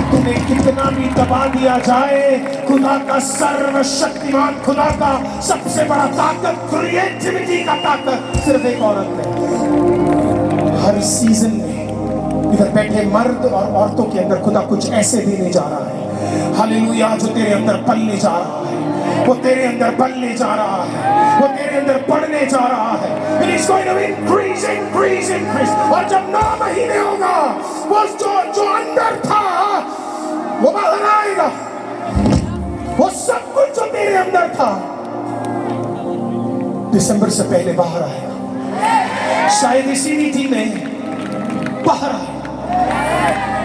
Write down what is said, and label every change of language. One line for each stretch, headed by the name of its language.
Hindi: तुम्हें कितना भी दबा दिया जाए, खुदा का सर्वशक्तिमान, खुदा का सबसे बड़ा ताकत, क्रिएटिविटी का ताकत सिर्फ एक औरत है। हर सीजन में इधर बैठे मर्द और औरतों के अंदर खुदा कुछ ऐसे देने जा रहा है, हालेलुया, जो तेरे अंदर पलने जा रहा है, वो तेरे अंदर पलने जा रहा है, वो तेरे अंदर बढ़ने जा रहा है।
English: It is going to increase, increase, increase।
Hindi: और जब 9 महीने होगा, वो जो अंदर था वो बाहर आएगा, वो सब कुछ जो तेरे अंदर था दिसंबर से पहले बाहर आएगा, शायद इसी नीति में बाहर आएगा।